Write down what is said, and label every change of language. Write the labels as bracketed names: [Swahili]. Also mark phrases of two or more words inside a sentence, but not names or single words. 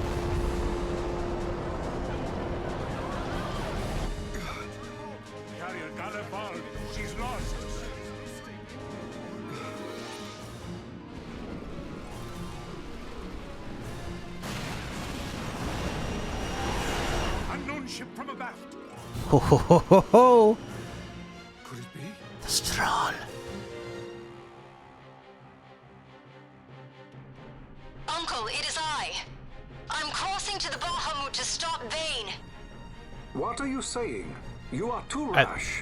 [English] Carrier gunner ball. She's lost. Unknown ship from abaft. Ho ho ho ho ho! Could it be? The Strahl. Uncle, it is I. I'm crossing to the Bahamut to stop Vane. What are you saying? You are too rash.